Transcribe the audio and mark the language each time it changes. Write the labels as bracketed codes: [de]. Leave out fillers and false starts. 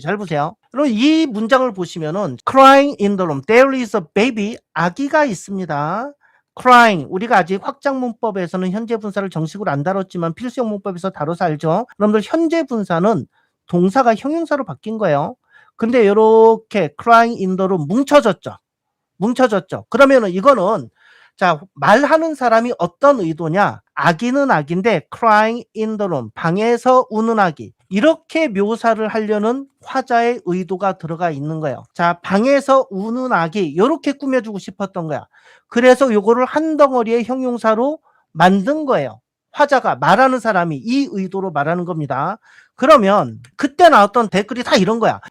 [ko] 잘 보세요. 그럼 이 문장을 보시면은 [en] crying in the room. There is a baby. [ko] 아기가 있습니다. [en] crying. [ko] 우리가 아직 확장문법에서는 현재 분사를 정식으로 안 다뤘지만 필수형 문법에서 다뤄서 알죠. 여러분들 현재 분사는 동사가 형용사로 바뀐 거예요. 근데 이렇게 [en] crying in the room [ko] 뭉쳐졌죠. 그러면은 이거는 자, 말하는 사람이 어떤 의도냐? 아기는 아기인데 [en] crying in the room. [ko] 방에서 우는 아기. 이렇게 묘사를 하려는 화자의 의도가 들어가 있는 거예요. 자, 방에서 우는 아기 이렇게 꾸며주고 싶었던 거야. 그래서 요거를 한 덩어리의 형용사로 만든 거예요. 화자가 말하는 사람이 이 의도로 말하는 겁니다. 그러면 그때 나왔던 댓글이 다 이런 거야.